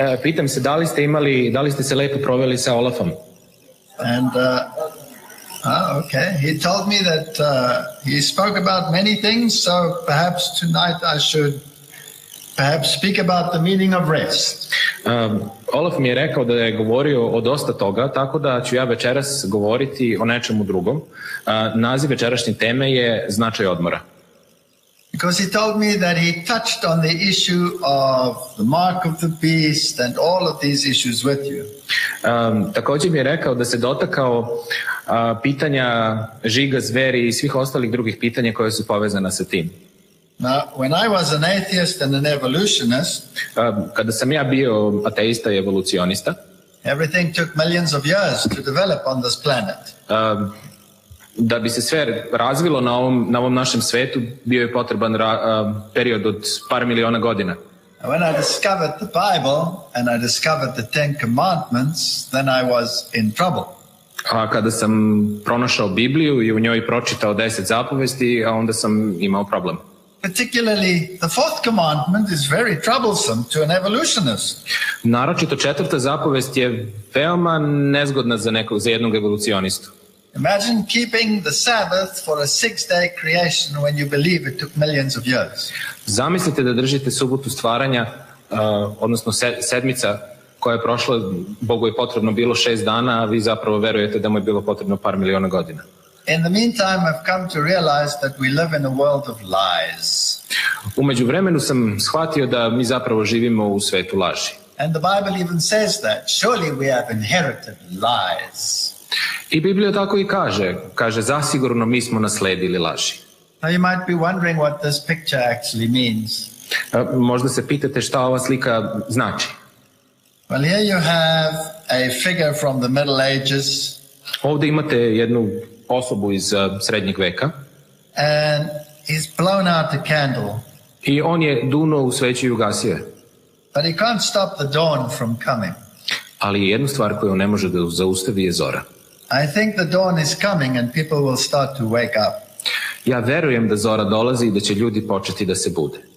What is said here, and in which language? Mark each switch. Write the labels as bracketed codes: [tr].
[sr] Pitam se da li ste se lepo proveli sa Olafom? [en] And okay. He told me that he spoke about many things, so perhaps tonight I should speak about the meaning of rest. [sr] Olaf mi je rekao da je govorio o dosta toga, tako da ću ja večeras govoriti o nečemu drugom. Naziv večerašnje teme je značaj odmora. [en] Because he told me that he touched on the issue of the mark of the beast and all of these issues with you. [sr] Također mi je rekao da se dotakao pitanja žiga zveri i svih ostalih drugih pitanja koje su povezana sa tim. [en] Now, when I was an atheist and an evolutionist, [sr] kada sam ja bio ateista i evolucionista, [en] everything took millions of years to develop on this planet. [sr] Da bi se sve razvilo na ovom našem svetu, bio je potreban period od par miliona godina. [en] When I discovered the Bible and I discovered the Ten Commandments, then I was in trouble. [sr] A kada sam pronašao Bibliju i u njoj pročitao 10 zapovesti, onda sam imao problem. [en] Particularly, the fourth commandment is very troublesome to an evolutionist. [sr] Naročito 4. zapovest je veoma nezgodna za jednog evolucionistu. [en] Imagine keeping the Sabbath for a 6-day creation when you believe it took millions of years. [sr] Zamislite da držite subotu stvaranja, odnosno sedmica koja je prošla, Bogu je potrebno bilo 6 dana, a vi zapravo verujete da mu je bilo potrebno par miliona godina. [en] In the meantime, I've come to realize that we live in a world of lies. [sr] U međuvremenu sam shvatio da mi zapravo živimo u svetu laži. [en] And the Bible even says that. Surely we have inherited lies. [sr] I Biblija tako i kaže zasigurno mi smo nasledili laži. [en] Now you might be wondering what this picture actually means. [sr] Možda se pitate šta ova slika znači. [en] Well, here you have a figure from the Middle Ages. [sr] Ovdje imate jednu osobu iz srednjeg veka. [en] And he's blown out the candle. [sr] I on je dunuo u sveću i ugasio je. [en] But he can't stop the dawn from coming. [sr] Ali jednu stvar koju ne može da zaustavi je zora. [en] I think the dawn is coming and people will start to wake up. [sr] Ja verujem da zora dolazi i da će ljudi početi da se bude.